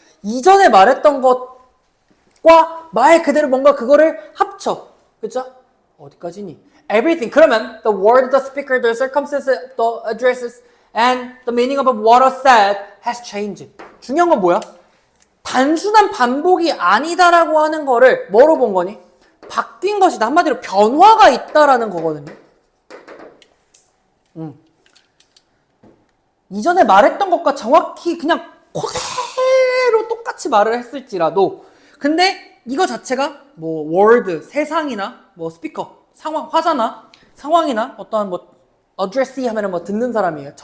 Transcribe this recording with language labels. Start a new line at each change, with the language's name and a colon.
Korean: 이전에 말했던 것과 말 그대로 뭔가 그거를 합쳐. 그쵸? 어디까지니? Everything.
English: 그러면 the word, the speaker, the circumstances, the addresses, and the meaning of what was said has changed.
Korean: 중요한 건 뭐야? 단순한 반복이 아니다라고 하는 거를 뭐로 본 거니? 바뀐 것이다. 한마디로 변화가 있다라는 거거든요. 이전에 말했던 것과 정확히 그냥 그대로 똑같이 말을 했을지라도 근데 이거 자체가 뭐 월드, 세상이나 뭐 스피커, 상황, 화자나 상황이나 어떠한 뭐 어드레시 하면은 뭐 듣는 사람이에요.